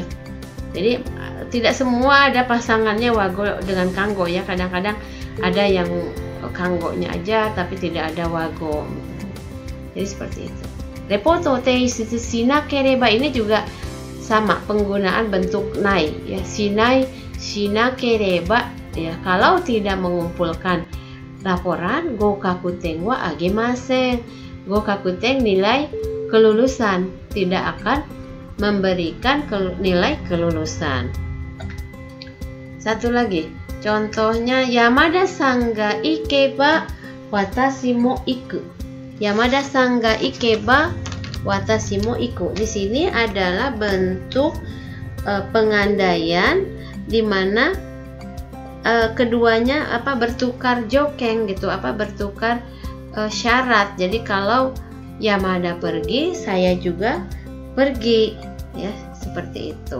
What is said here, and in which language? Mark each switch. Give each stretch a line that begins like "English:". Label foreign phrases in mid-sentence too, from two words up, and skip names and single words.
Indonesian: Jadi tidak semua ada pasangannya wago dengan kanggo ya. Kadang-kadang ada yang kanggonya aja tapi tidak ada wago. Jadi seperti itu.
Japanese: レポート提出しなければ
Indonesian: ini juga sama penggunaan bentuk nai ya,
Japanese: しない、しなければ
Indonesian: ya, kalau tidak mengumpulkan laporan
Japanese: 合格点はあげません.
Indonesian: Gokakuten nilai kelulusan, tidak akan memberikan nilai kelulusan. Satu lagi, contohnya
Japanese: 山田さんが行けば私も行く. 山田さんが行けば私も行く.
Indonesian: Di sini adalah bentuk pengandaian di mana keduanya bertukar jokeng gitu, bertukar syarat. Jadi kalau Yamada pergi, saya juga pergi ya, seperti itu.